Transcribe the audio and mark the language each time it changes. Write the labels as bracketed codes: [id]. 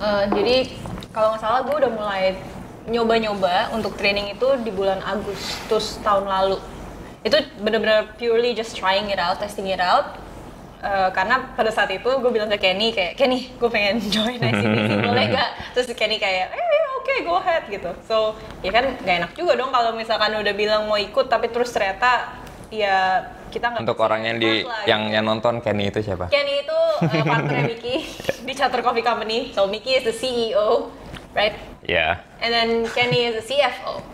[id] Jadi kalau nggak salah gue udah mulai nyoba-nyoba untuk training itu di bulan Agustus tahun lalu. Itu benar-benar [en] purely just trying it out, testing it out. [id] Karena pada saat itu gue bilang ke Kenny gue pengen join ICBC, boleh gak? Terus Kenny kayak oke, [en] go ahead [id] gitu. So ya kan gak enak juga dong kalau misalkan udah bilang mau ikut tapi terus ternyata ya kita nggak. Untuk orang yang nonton, Kenny itu siapa? Kenny itu partner Mickey di Charter Coffee Company. [en] So Mickey is the CEO, right? Yeah. And then Kenny is the CFO.